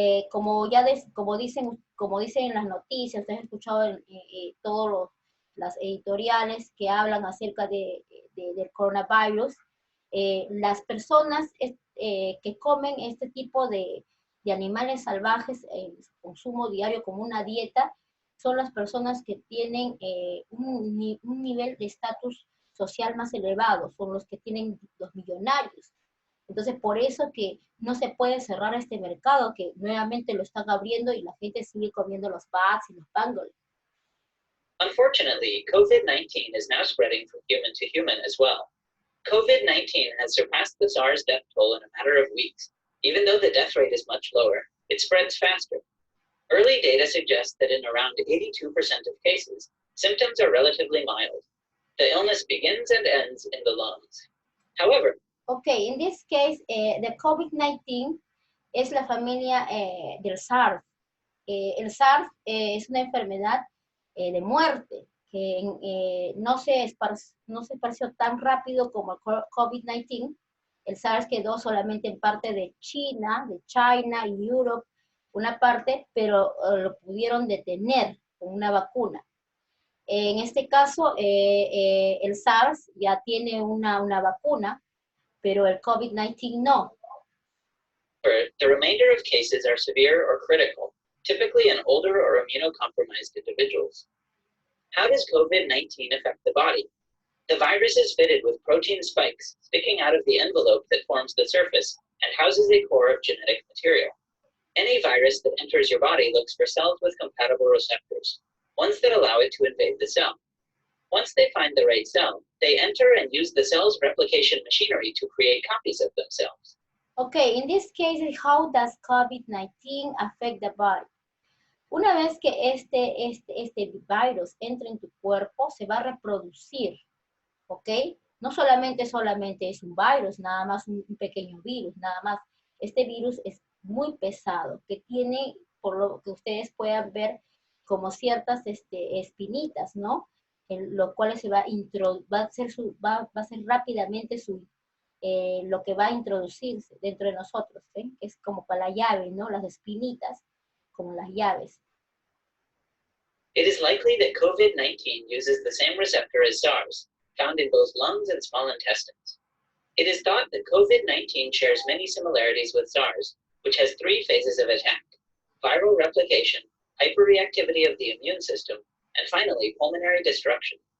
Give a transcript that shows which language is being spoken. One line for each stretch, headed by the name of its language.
Spanish: como dicen en las noticias, ustedes han escuchado todas las editoriales que hablan acerca del coronavirus, las personas que comen este tipo de animales salvajes en su consumo diario como una dieta, son las personas que tienen un nivel de estatus social más elevado, son los que tienen los millonarios. Entonces, por eso que no se puede cerrar este mercado, que nuevamente lo están abriendo y la gente sigue comiendo los bats y los pangolins.
English: Unfortunately, COVID-19 is now spreading from human to human as well. COVID-19 has surpassed the SARS death toll in a matter of weeks. Even though the death rate is much lower, it spreads faster. Early data suggests that in around 82% of cases, symptoms are relatively mild. The illness begins and ends in the lungs. However, okay, in this case, the COVID-19
Spanish: es la familia del SARS. El SARS es una enfermedad de muerte que no se esparció tan rápido como el COVID-19. El SARS quedó solamente en parte de China y Europa, una parte, pero lo pudieron detener con una vacuna. En este caso, el SARS ya tiene una vacuna, pero el COVID-19 no.
English: The remainder of cases are severe or critical, typically in older or immunocompromised individuals. How does COVID-19 affect the body? The virus is fitted with protein spikes sticking out of the envelope that forms the surface and houses a core of genetic material. Any virus that enters your body looks for cells with compatible receptors, ones that allow it to invade the cell. Once they find the right cell, they enter and use the cell's replication machinery to create copies of themselves. Okay, in this case, how does COVID-19 affect the body?
Spanish: Una vez que este virus entra en tu cuerpo, se va a reproducir, ¿ok? No solamente es un virus, nada más un pequeño virus, nada más. Este virus es muy pesado, que tiene, por lo que ustedes puedan ver, como ciertas espinitas, ¿no? En lo cual va a ser rápidamente lo que va a introducirse dentro de nosotros, ¿sí? Es como para la llave, ¿no? Las espinitas, como las llaves.
English: It is likely that COVID-19 uses the same receptor as SARS, found in both lungs and small intestines. It is thought that COVID-19 shares many similarities with SARS, which has 3 phases of attack: viral replication, hyperreactivity of the immune system, and finally, pulmonary destruction.